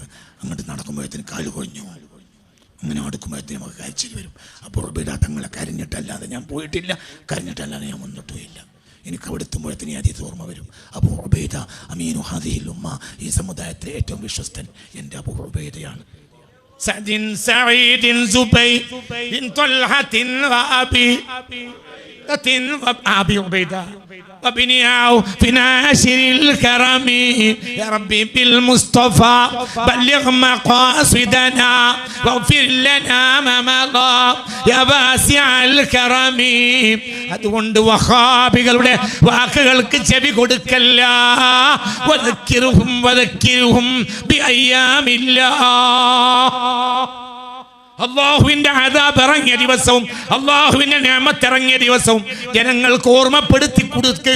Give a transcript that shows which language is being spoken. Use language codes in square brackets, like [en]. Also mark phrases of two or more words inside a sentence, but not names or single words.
[ml] അങ്ങോട്ട് നടക്കുമ്പോഴത്തേന് കാല് കൊഴിഞ്ഞു. അങ്ങനെ അടുക്കുമ്പോഴത്തേന് നമുക്ക് കാഴ്ചയിൽ വരും. അബൂ ഉബൈദ തങ്ങളെ കരഞ്ഞിട്ടല്ലാതെ ഞാൻ പോയിട്ടില്ല, കരഞ്ഞിട്ടല്ലാതെ ഞാൻ വന്നിട്ടുമില്ല. എനിക്ക് അവിടെ എത്തുമ്പോഴത്തേന് ഹദീസ് ഓർമ്മ വരും. അബൂ ഉബൈദ [ar] أمين هذه الأمة, [ml] ഈ സമുദായത്തിലെ ഏറ്റവും വിശ്വസ്തൻ എൻ്റെ അബൂ ഉബൈദയാണ്. [ar] سعد سعيد زبير بن طلحة وأبي عبيدة وابن عوف ناشر الكرم يا ربي بالمصطفى بلغ مقاصدنا واغفر لنا ما مضى يا واسع الكرم. [ml] അതുകൊണ്ട് വഹാബികളുടെ വാക്കുകൾക്ക് ചെവി കൊടുക്കല്ല. [ar] وذكرهم بأيام الله. [ml] അല്ലാഹുവിന്റെ അദാബ് ഇറങ്ങിയ ദിവസവും അല്ലാഹുവിന്റെ നിഅമത്ത് ഇറങ്ങിയ ദിവസവും ജനങ്ങൾക്ക് ഓർമ്മപ്പെടുത്തി കൊടുക്കുക.